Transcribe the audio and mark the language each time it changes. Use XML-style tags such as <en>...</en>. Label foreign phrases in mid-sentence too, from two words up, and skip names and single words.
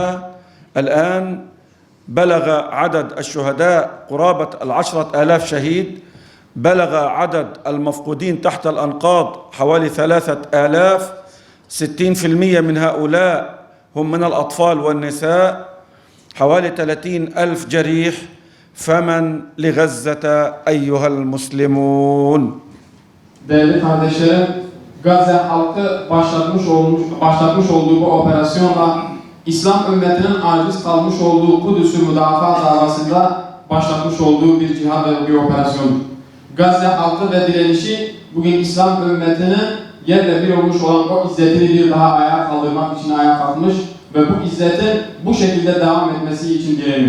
<ar>الآن بلغ عدد الشهداء قرابة 10,000 شهيد، بلغ عدد المفقودين تحت الأنقاض حوالي 3,000. 60% من هؤلاء هم من الأطفال والنساء، حوالي 30,000 جريح. فمن لغزة أيها المسلمون.</ar> <tr>Değerli kardeşlerim, Gazze halkı başlatmış olduğu bu operasyonla İslam ümmetinin aciz kalmış olduğu Kudüs'ü müdafaa davasında başlatmış olduğu bir cihad ve bir operasyon. Gazze halkı ve direnişi bugün İslam ümmetinin yerle bir olmuş olan o izzetini bir daha ayağa kaldırmak için ayağa kalkmış ve bu izzetin bu şekilde devam etmesi için direniyor.</tr>